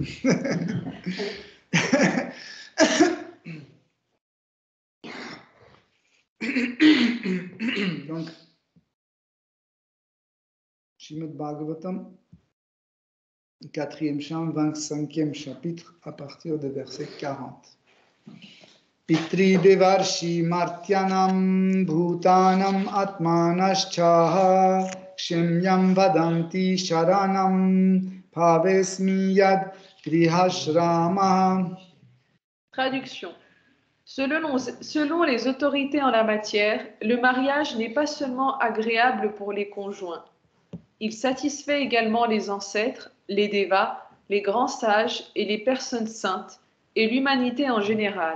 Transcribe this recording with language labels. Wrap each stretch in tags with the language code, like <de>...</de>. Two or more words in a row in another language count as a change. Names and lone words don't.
<fr>Donc, Srimad Bhagavatam, 4e chant, 25e chapitre, à partir du verset 40.</fr> <sa>पितृ देवर्षि मर्त्यानां भूतानाम् आत्मनश्चह क्षिम्यं वदन्ति शरणं भवेस्मि यद् गृहाश्रम.</sa> <fr>Traduction. Selon les autorités en la matière, le mariage n'est pas seulement agréable pour les conjoints. Il satisfait également les ancêtres, les dévas, les grands sages et les personnes saintes, et l'humanité en général.</fr>